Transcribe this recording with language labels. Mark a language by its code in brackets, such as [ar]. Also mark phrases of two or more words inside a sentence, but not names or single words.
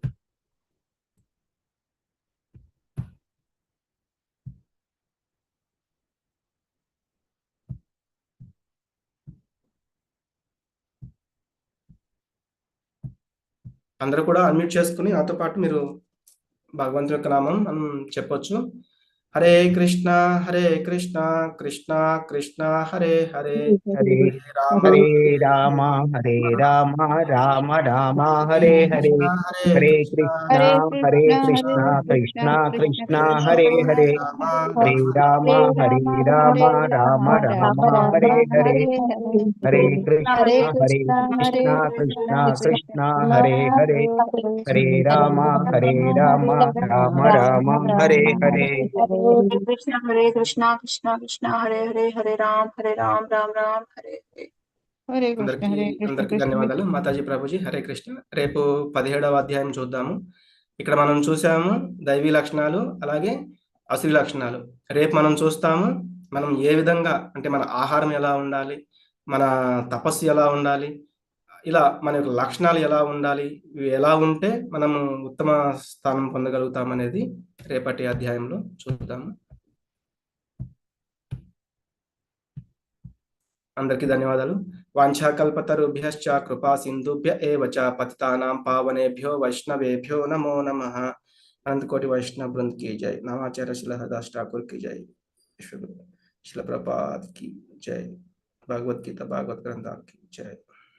[te] అందరూ కూడా అన్మ్యూట్ చేసుకుని నాతో పాటు మీరు భగవంతుని యొక్క నామం మనం చెప్పొచ్చు. [sa] హరే కృష్ణ కృష్ణ కృష్ణ హరే హరే, హరే రామ రామ హరే రామ రామ రామ హరే హరే, హరే కృష్ణ కృష్ణ కృష్ణ హరే హరే, హరే రామ రామ రామ హరే హరే, హరే కృష్ణ కృష్ణ కృష్ణ హరే హరే, హరే రామ రామ రామ హరే హరే. హరే కృష్ణ కృష్ణ కృష్ణ హరే హరే, హరే రామ రామ రామ హరే హరే. [te] అందరికీ ధన్యవాదాలు. మాతాజీ ప్రభుజీ హరే కృష్ణ. రేపు 17వ అధ్యాయం చూద్దాము. ఇక్కడ మనం చూసాము దైవీ లక్షణాలు అలాగే అసురీ లక్షణాలు. రేపు మనం చూస్తాము మనం ఏ విధంగా అంటే మన ఆహారం ఎలా ఉండాలి, మన తపస్సు ఎలా ఉండాలి, ఇలా మన యొక్క లక్షణాలు ఎలా ఉండాలి, ఇవి ఎలా ఉంటే మనము ఉత్తమ స్థానం పొందగలుగుతాం అనేది రేపటి అధ్యాయంలో చూద్దాము. అందరికీ ధన్యవాదాలు. [sa] వాంఛాకల్పతరుభ్యశ్చ కృపా సింధుభ్య ఏవ చ పతితానాం పావనేభ్యో వైష్ణవేభ్యో నమో నమః. [hi] अनंत कोटि वैष्णव वृंद की जय। नामाचार्य श्रील हरदास ठाकुर की जय। विश्व गुरु श्रील प्रभुपाद की जय। भगवत गीता भागवत ग्रंथ की जय।